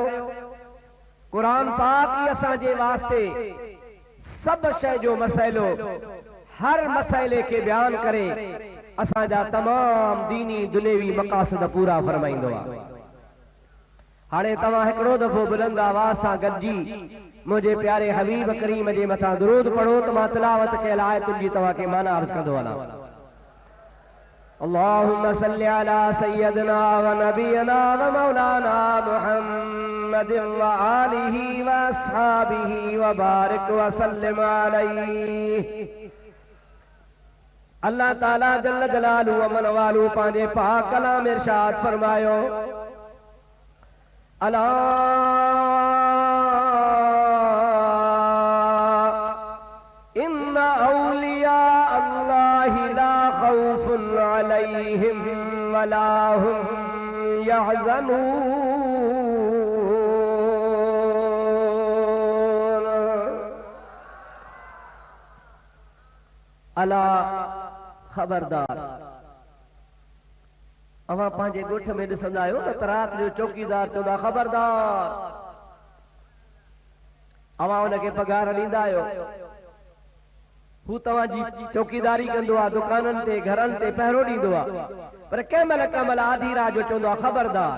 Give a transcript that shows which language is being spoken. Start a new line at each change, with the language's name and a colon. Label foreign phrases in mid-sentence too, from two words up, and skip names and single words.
Sindhi: कुरान पाक ई असांजे वास्ते सभु शइ जो मसइलो, हर मसइले खे बयान करे असांजा तमाम दीनी दुनियावी मक़ासद पूरा फरमाईंदो आहे। हाणे तव्हां हिकिड़ो दफ़ो बुलंद आवाज़ सां गॾिजी मुंहिंजे प्यारे हबीब करीम जे मथां दुरूद पढ़ो त मां तिलावत कयल आयतुनि जी तव्हांखे माना अर्ज़ कंदो वञां।
Arabic: اللهم صل على سيدنا ونبينا ومولانا محمد وآله وأصحابه وبارك وسلم عليه.
Sindhi: अल्लाह ताला
Arabic: جل جلاله
Sindhi: व मन वालू पंहिंजे पाक कलाम में इरशाद फरमायो,
Arabic: ألا إن أولياء الله لا خوف عليهم ولا هم يحزنون.
Sindhi: अला खबरदार, अवां पंहिंजे ॻोठ में ॾिसंदा आहियो त रात जो चौकीदार चवंदा खबरदार, अवां उनखे पघार ॾींदा आहियो, हू तव्हांजी चौकीदारी कंदो आहे, दुकाननि ते घरनि ते पहिरो ॾींदो आहे, पर कंहिं महिल आधी रात जो चवंदो आहे खबरदार।